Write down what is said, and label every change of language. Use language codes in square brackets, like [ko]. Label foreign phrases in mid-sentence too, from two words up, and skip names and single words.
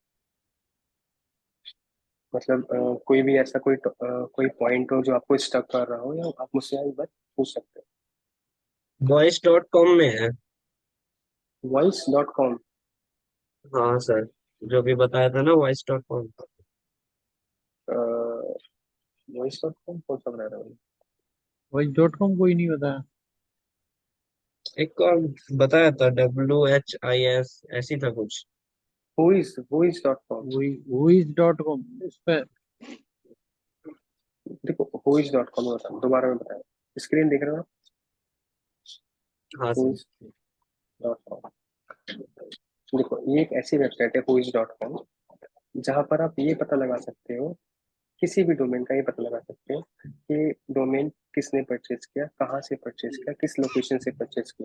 [hi] मतलब कोई भी ऐसा कोई पॉइंट हो जो आपको स्टक कर रहा हो, या आप मुझसे एक बार पूछ सकते voice.com में है। हो। voice.com। हाँ सर, जो भी बताया था ना voice.com। voice.com कौन सा बना रहा हूँ? voice.com कोई नहीं बताया। एक और बताया था, WHIS ऐसी था कुछ। whois.com। whois.com इस पे। देखो whois.com होता है, दोबारा मैं बताया, स्क्रीन देख रहे हो हाँ सर। whois.com। देखो ये एक ऐसी वेबसाइट है whois.com, जहां पर आप ये पता लगा सकते हो, किसी भी डोमेन का ये पता लगा सकते हो कि डोमेन किसने परचेज किया, कहाँ से परचेज किया, किस लोकेशन से परचेज किया।